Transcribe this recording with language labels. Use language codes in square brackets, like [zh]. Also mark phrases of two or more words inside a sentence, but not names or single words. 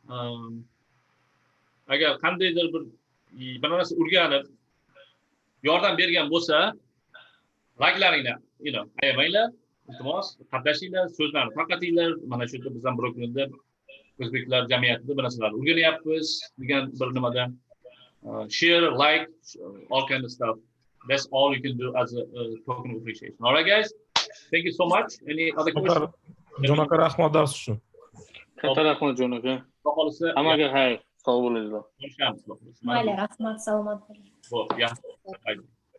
[uz] Agar qandaydir bir narsa o'rganib yordam bergan bo'lsa, laklaringni, ayamanglar, iltimos, qatnashinglar, so'zlarni tarqatinglar. Mana shu yerda biz ham bir kunda o'zbeklar jamiyatida bir narsalarni o'rganyapmiz degan bir nimada [en] share, like, all kind of stuff. That's all you can do as a token of appreciation. All right, guys. Thank you so much. Any other questions? [uz] Jon aka, rahmat dars uchun. Katta rahmat Jon aka. Xohlasa, Hammaga xayr. Sog' bo'linglar. ko'rishamiz. Mayli, rahmat, salomat bo'ling. Yaxshi.